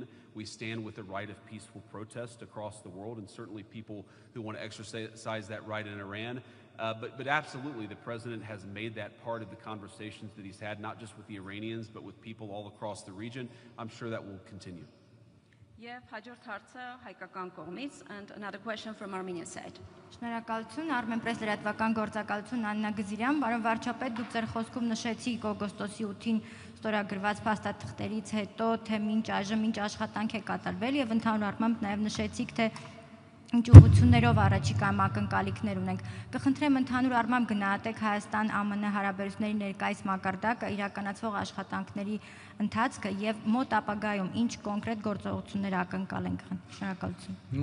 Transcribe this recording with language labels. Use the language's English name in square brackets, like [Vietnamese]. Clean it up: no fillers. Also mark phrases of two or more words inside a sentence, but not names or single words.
[English] We stand with the right of peaceful protest across the world, and certainly people who want to exercise that right in Iran. But absolutely, the president has made that part of the conversations that he's had, not just with the Iranians, but with people all across the region. I'm sure that will continue. [Armenian] Եվ հաջորդ հարցը հայկական կողմից, [English] and another question from Armenian side. [Armenian] Շնորհակալություն, Armen Press լրատվական գործակալություն Աննա Գզիրյան, բարոն վարչապետ, դուք ձեր խոսքում նշեցիք օգոստոսի 8-ին ստորագրված փաստաթղթերից հետո, թե մինչ այժմ ինչ աշխատանք է կատարվել եւ ընդհանուր առմամբ նաեւ նշեցիք, թե ինչ ուղղություններով առաջիկայում ակնկալիքներ ունենք։ Կխնդրեմ ընդհանուր առմամբ գնահատեք Հայաստան-ԱՄՆ հարաբերությունների ներկայիս մակարդակը, իրականացվող աշխատանքների ընթացքը եւ մոտ ապագայում ինչ կոնկրետ գործողություններ ակնկալենք։ Շնորհակալություն։